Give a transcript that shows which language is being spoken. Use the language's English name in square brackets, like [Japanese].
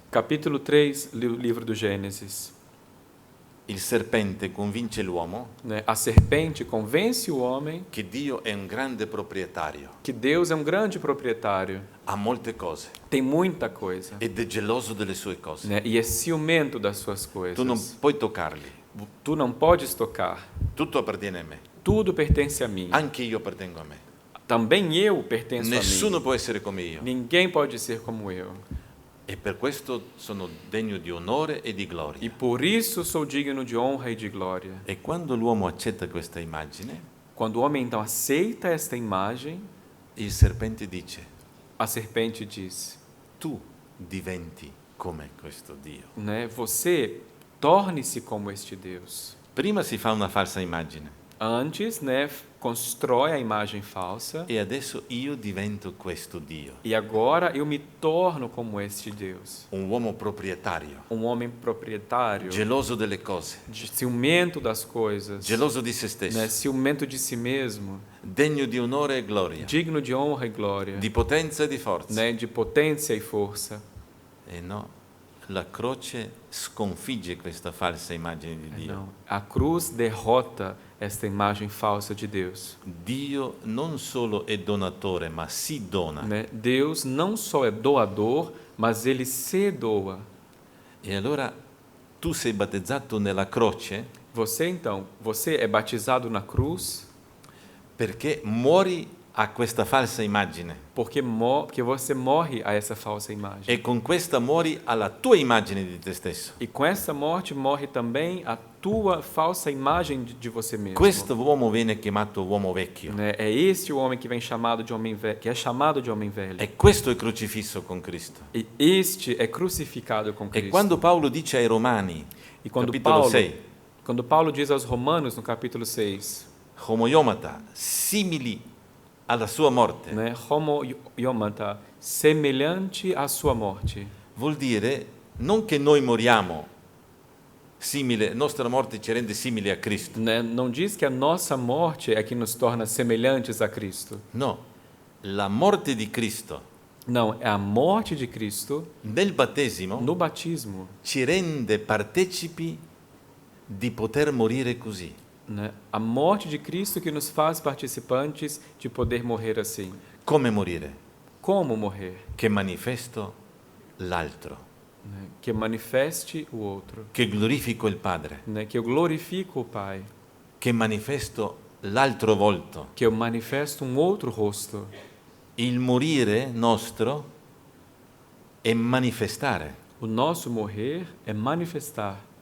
[Portuguese] Capítulo 3, livro do Gênesis. [Italian] Il serpente convince l'uomo [Portuguese] Né? A serpente convence o homem [Italian] che Dio è un grande proprietario, [Portuguese] que Deus é grande proprietário, [Italian] ha molte cose [Portuguese] tem muita coisa, [Italian] ed è geloso delle sue cose. [Portuguese] né? E é ciumento das suas coisas. [Italian] Tu non puoi toccarli, [Portuguese] Tu não podes tocar. [Italian] tutto appartiene a me, [Portuguese] Tudo pertence a mim. [Italian] anche io appartengo a me. [Portuguese] Também eu pertenço [Italian] Nessuno [Portuguese] a mim. [Italian] può essere come io. [Portuguese] Ninguém pode ser como eu. [Italian] E per questo sono degno di onore e di [Portuguese] E [Italian] gloria. [Portuguese] por isso sou digno de honra e de glória. [Italian] E quando l'uomo accetta questa immagine, [Portuguese] Quando o homem então aceita esta imagem, [Italian] il serpente dice, [Portuguese] a serpente diz, [Italian] tu diventi come questo Dio. [Portuguese] né, você torne-se como este Deus. [Italian] Prima si fa una falsa immagine [Portuguese] Antes, né, constrói a imagem falsa [Italian] e adesso io divento questo Dio. [Portuguese] e agora eu me torno como este Deus. [Italian] Un uomo proprietario, [Portuguese] Homem proprietário, [Italian] geloso delle cose, [Portuguese] ciumento das coisas, [Italian] geloso di se [Portuguese] né, [Italian] stesso, [Portuguese] ciumento de si mesmo, [Italian] degno di onore e gloria, [Portuguese] digno de honra e glória, [Italian] di potenza e di forza. [Portuguese] né, de potência e força. [Italian] E no, la croce sconfigge questa falsa immagine di Dio. [Portuguese] Não, a cruz derrota esta imagem falsa de Deus. [Italian] Dio non solo è donatore, ma si dona. [Portuguese] Né? Deus não só é doador, mas ele se doa. [Italian] E allora tu sei battezzato nella croce [Portuguese] Você então, você é batizado na cruz [Italian] perché muori a questa falsa immagine [Portuguese] porque você morre a essa falsa imagem. [Italian] e con questa muori alla tua immagine di te stesso. [Portuguese] E com essa morte morre também a tua falsa imagem de você mesmo. [Italian] Questo uomo viene chiamato uomo vecchio [Portuguese] Né? É este o homem que vem chamado de homem velho, que é chamado de homem velho. [Italian] e questo è crocifisso con Cristo. [Portuguese] E este é crucificado com [Italian] E [Portuguese] Cristo. [Italian] quando Paolo dice ai Romani, [Portuguese] E quando [Italian] capitolo 6, [Portuguese] quando Paulo diz aos Romanos no capítulo 6, [Italian] homoiomata, simili alla sua morte, [Portuguese] né, homo iomata, semelhante à sua morte. [Italian] vuol dire non che noi moriamo simile, nostra morte ci rende simili a Cristo. [Portuguese] Né? Não diz que a nossa morte é que nos torna semelhantes a Cristo. [Italian] No, la morte di Cristo [Portuguese] Não, é a morte de Cristo [Italian] nel battesimo [Portuguese] no batismo, [Italian] ci rende partecipi di poter morire così. [Portuguese] né? A morte de Cristo que nos faz participantes de poder morrer assim. [Italian] Come morire? [Portuguese] Como morrer? [Italian] Che manifesto l'altro, [Portuguese] Né? Que manifeste o outro, [Italian] che glorifico il Padre, [Portuguese] né? Que eu glorifico o Pai, [Italian] che manifesto l'altro volto. [Portuguese] que eu manifesto um outro rosto. [Italian] Il morire nostro è manifestare [Portuguese] O nosso morrer é manifestar,